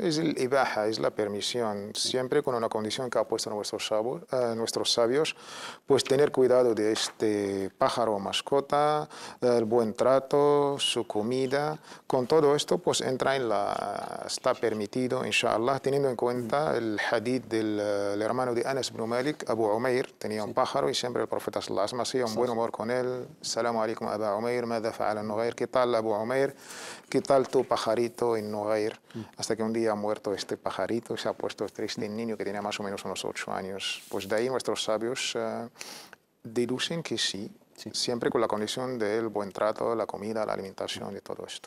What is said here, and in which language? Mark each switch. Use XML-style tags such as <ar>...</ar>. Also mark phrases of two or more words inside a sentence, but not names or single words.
<es>Es el ibaha, es la permisión, siempre con una condición que ha puesto nuestros sabios, pues tener cuidado de este pájaro o mascota, el buen trato, su comida. Con todo esto, pues entra está permitido, inshallah, teniendo en cuenta el hadith del hermano de Anas ibn Malik, Abu Umair, tenía un pájaro y siempre el profeta</es> <ar>صلى الله عليه وسلم</ar> <es>hacía un buen humor con él.</es> <ar>سلام عليكم، أبو عمير، ماذا فعل النغير,</ar> <es>¿qué tal, Abu Umair? ¿Qué tal tu pajarito en Nughayr? Hasta que un día ha muerto este pajarito y se ha puesto triste el niño que tenía más o menos unos 8 años. Pues de ahí nuestros sabios deducen que sí, siempre con la condición del buen trato, la comida, la alimentación y todo esto.</es>